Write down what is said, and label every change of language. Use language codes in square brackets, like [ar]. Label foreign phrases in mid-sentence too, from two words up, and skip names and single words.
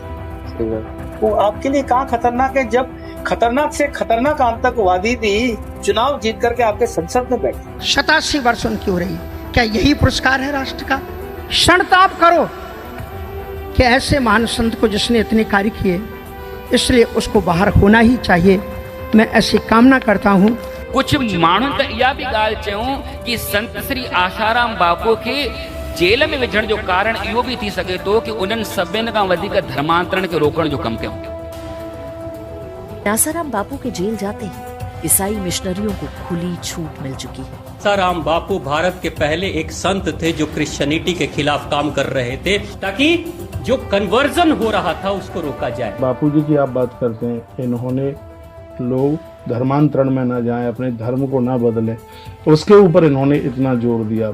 [hi] वो आपके लिए कहाँ खतरनाक है, जब खतरनाक से खतरनाक आतंकवादी भी चुनाव जीत करके आपके संसद में बैठे। 87 वर्ष उनकी हो रही, क्या यही पुरस्कार है राष्ट्र का? क्षणताप करो कि ऐसे महान संत को जिसने इतने कार्य किए, इसलिए उसको बाहर होना ही चाहिए। मैं ऐसी कामना करता हूँ। [sd] कुछ माण्हुनि त इहा बि ॻाल्हि चयूं कि संत श्री आसाराम बापू के जेल में विझण जो कारण इहो बि थी सघे थो कि उन्हनि सभिनि खां वधीक धर्मांतरण खे रोकण जो कमु कयो। [hi] आसाराम बापू के जेल जाते ही ईसाई मिशनरियों को खुली छूट मिल चुकी है। आसाराम बापू भारत के पहले एक संत थे जो क्रिश्चियनिटी के खिलाफ काम कर रहे थे, ताकि जो कन्वर्जन हो रहा था उसको रोका जाए। बापू जी की आप बात करते हैं, इन्होंने लोग धर्मांतरण में न जाएं, अपने धर्म को ना बदलें, उसके ऊपर इन्होंने इतना जोर दिया।